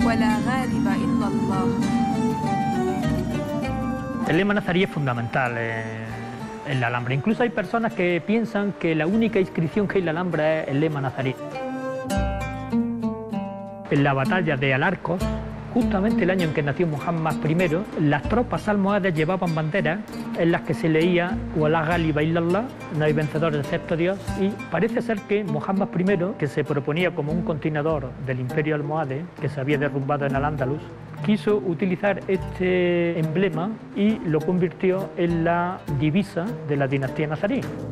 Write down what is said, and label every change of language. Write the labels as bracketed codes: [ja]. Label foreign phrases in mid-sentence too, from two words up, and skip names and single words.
[es] El lema nazarí es fundamental en la Alhambra. Incluso hay personas que piensan que la única inscripción que hay en la Alhambra es el lema nazarí. En la batalla de Alarcos, Justamente el año en que nació Muhammad I, las tropas almohades llevaban banderas en las que se leía [ar] ولا غالب إلا الله, [es] no hay vencedor excepto Dios, y parece ser que Muhammad I, que se proponía como un continuador del imperio almohade, que se había derrumbado en Al-Ándalus, quiso utilizar este emblema y lo convirtió en la divisa de la dinastía nazarí.